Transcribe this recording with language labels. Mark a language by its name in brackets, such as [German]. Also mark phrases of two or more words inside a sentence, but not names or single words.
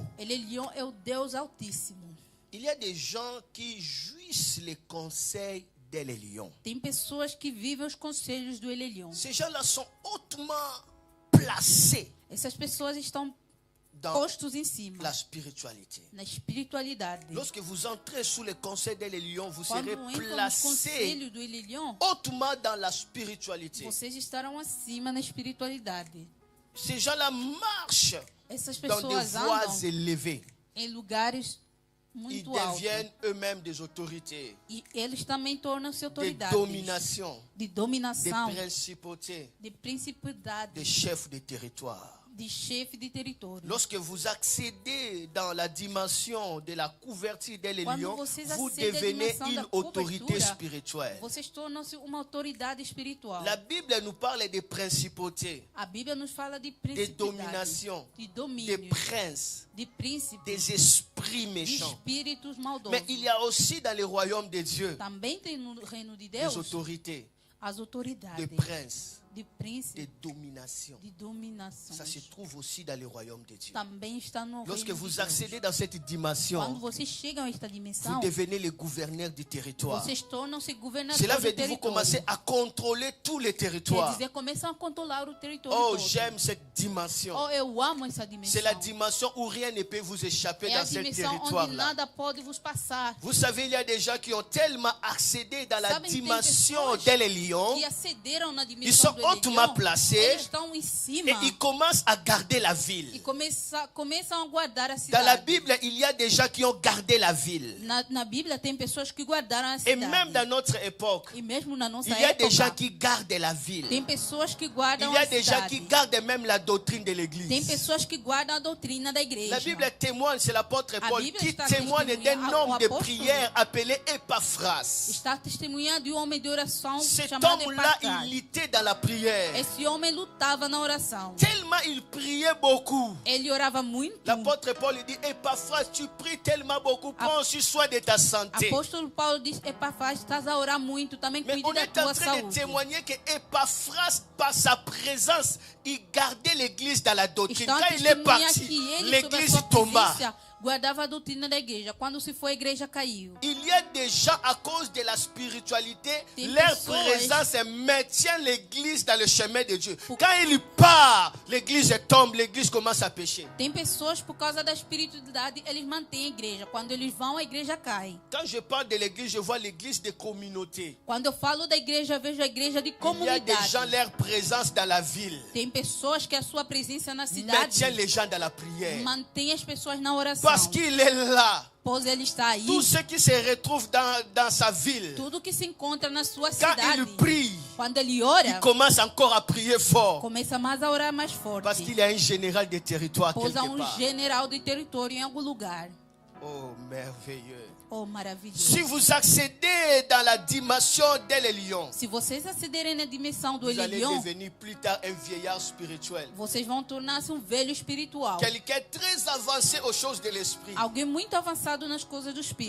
[Portuguese] Ele é Leon é o Deus Altíssimo. [French] Il y a des gens qui jouissent les conseils d'Elle est lion. [Portuguese] Tem pessoas que vivem os conselhos do Ele é Leon. [French] Ces gens-là sont hautement placés [Portuguese] Essas pessoas estão [French] dans [Portuguese] postos em cima, [French] la spiritualité. [Portuguese] na espiritualidade. [French] Lorsque vous entrez sous le conseil d'Elle est lion, vous [Portuguese] Quando [French] serez [Portuguese] entram nos [French] placés [Portuguese] conselhos do Ele é Leon, [French] hautement dans la spiritualité. [Portuguese] vocês estarão acima na espiritualidade. [French] Ces gens-là marchent [Portuguese] Essas [French] dans des [Portuguese] pessoas [French] voies [Portuguese] andam [French] élevées. [Portuguese] em lugares [French] Ils [Portuguese] muito altos. [French] deviennent eux-mêmes des autorités, [Portuguese] E eles também tornam-se [French] des [Portuguese] autoridades [French] dominations, [Portuguese] de [French] des [Portuguese] dominação, [French] principautés, [Portuguese] de principalidade, [French] des chefs de territoire. [Portuguese] de chefe de território. [French] Lorsque vous accédez dans la dimension de la couverture des [Portuguese] Quando [French] lions, [Portuguese] vocês [French] vous [Portuguese] acedem à [French] devenez [Portuguese] dimensão [French] une [Portuguese] da [French] autorité [Portuguese] cobertura, [French] spirituelle. [Portuguese] Vocês tornam-se uma autoridade espiritual. [French] La Bible nous parle des principautés, [Portuguese] A Bíblia nos fala de [French] des [Portuguese] principalidade, [French] dominations, [Portuguese] de [French] des [Portuguese] domínio, [French] princes, [Portuguese] de príncipes, [French] des esprits [Portuguese] de [French] méchants. [Portuguese] espíritos maldosos. [French] Mais il y a aussi dans le royaume de Dieu [Portuguese] Também tem no reino de [French] des [Portuguese] Deus [French] autorités, [Portuguese] as autoridades [French] des princes, [Portuguese] de príncipes, [French] des dominations. [Portuguese] de dominação. [French] Ça se trouve aussi dans le royaume de Dieu. [Portuguese] Também está no [French] Lorsque [Portuguese] reino de [French] vous [Portuguese] Deus. [French] accédez dans cette [Portuguese] Quando [French] dimension, [Portuguese] vocês chegam a esta [French] vous [Portuguese] dimensão, [French] devenez les gouverneurs du territoire. [Portuguese] vocês tornam-se governadores [French] Cela [Portuguese] do [French] veut dire que vous commencez [Portuguese] território. [French] à contrôler tous les [Portuguese] Quer [French] territoires. [Portuguese] dizer, começam a controlar o território [French] Oh, [Portuguese] todo. [French] j'aime cette dimension. [Portuguese] Oh, eu amo essa [French] C'est [Portuguese] dimensão. [French] la dimension où rien ne peut vous échapper [Portuguese] É a [French] dans ce [Portuguese] dimensão onde [French] territoire-là. [Portuguese] nada pode vos passar. [French] Vous savez, il y a des gens qui ont tellement accédé dans la [Portuguese] Sabem, tem [French] dimension [Portuguese] pessoas [French] des lions, [Portuguese] que acederam na [French] ils [Portuguese] dimensão [French] sont [Portuguese] do [French] hautement [Portuguese] Elion, [French] placés [Portuguese] eles estão em [French] et [Portuguese] cima [French] ils commencent à garder la [Portuguese] e [French] ville. [Portuguese] começam a guardar a [French] Dans la [Portuguese] cidade. [French] Bible, il y a des gens qui ont gardé la ville. [Portuguese] Na Bíblia tem pessoas que guardaram a [French] Et [Portuguese] cidade. [French] même dans notre époque, [Portuguese] E mesmo na nossa [French] il y a des gens [Portuguese] época, [French] qui gardent la ville. [Portuguese] tem pessoas que [French] Il [Portuguese] guardam [French] y a [Portuguese] a [French] des gens qui [Portuguese] cidade. [French] gardent même la doctrine de [Portuguese] Tem [French] l'église. [Portuguese] pessoas que guardam a doutrina da igreja. [French] La Bible témoigne, c'est l'apôtre [Portuguese] A [French] Paul [Portuguese] Bíblia [French] qui [Portuguese] está [French] témoigne d'un [Portuguese] testemunhando, [French] homme [Portuguese] o [French] de [Portuguese] apóstolo [French] prière appelé Epaphras. [Portuguese] Está testemunhando de um homem de oração [French] Cet [Portuguese] chamado [French] homme-là, [Portuguese] Epafras. [French] il luttait dans la prière. [Portuguese] Esse homem lutava na oração. [French] Tellement il priait beaucoup. [Portuguese] Ele orava muito. [French] L'apôtre Paul lui dit, Epaphras, tu pries tellement beaucoup, prends aussi soin de ta santé. [Portuguese] Apóstolo Paulo diz: Epafras, estás a orar muito, também [French] Mais [Portuguese] cuide [French] on [Portuguese] da [French] est en [Portuguese] tua [French] train de [Portuguese] saúde. [French] témoigner que Epaphras, par sa présence, il gardait l'église dans la doctrine. [Portuguese] Estão a [French] Quand il est [Portuguese] testemunhar [French] parti, [Portuguese] que ele, sob a [French] l'église [Portuguese] sua [French] tomba. [Portuguese] presença, guardava a doutrina da igreja. Quando se foi, a igreja caiu. [French] Il y a des gens, à cause de la spiritualité, [Portuguese] Tem [French] leur [Portuguese] pessoas- [French] présence maintient l'église dans le chemin de Dieu. Quand il part, l'église tombe, l'église commence à pécher. [Portuguese] Tem pessoas, por causa da espiritualidade, eles mantêm a igreja. Quando eles vão, a igreja cai. [French] Quand je parle de l'église, je vois l'église des communautés. [Portuguese] Quando eu falo da igreja, eu vejo a igreja de [French] Il y a des gens, [Portuguese] comunidade. [French] leur présence dans la ville [Portuguese] Tem pessoas que a sua presença na cidade [French] maintient les gens dans la prière. [Portuguese] mantém as pessoas na oração. [French] Parce qu'il est là. [Portuguese] Pois ele está aí. [French] Tous ceux qui se retrouvent dans sa ville, [Portuguese] Tudo que se encontra na sua [French] quand [Portuguese] cidade, [French] il prie, [Portuguese] quando ele ora, [French] il commence encore à prier fort. [Portuguese] começa mais a orar mais [French] Parce [Portuguese] forte. [French] qu'il y a un général de territoire [Portuguese] Pois há [French] quelque part. [Portuguese] general de território em algum lugar. [French] Oh, merveilleux. [Portuguese] Oh, maravilhoso. [French] Si vous accédez dans la dimension des lions, [Portuguese] Se vocês acederem na dimensão do [French] vous allez [Portuguese] Elion, [French] devenir plus tard un vieillard spirituel. [Portuguese] vocês vão tornar-se um velho espiritual. [French] Quelqu'un très avancé aux choses de l'esprit. [Portuguese] Alguém muito avançado nas coisas do espírito.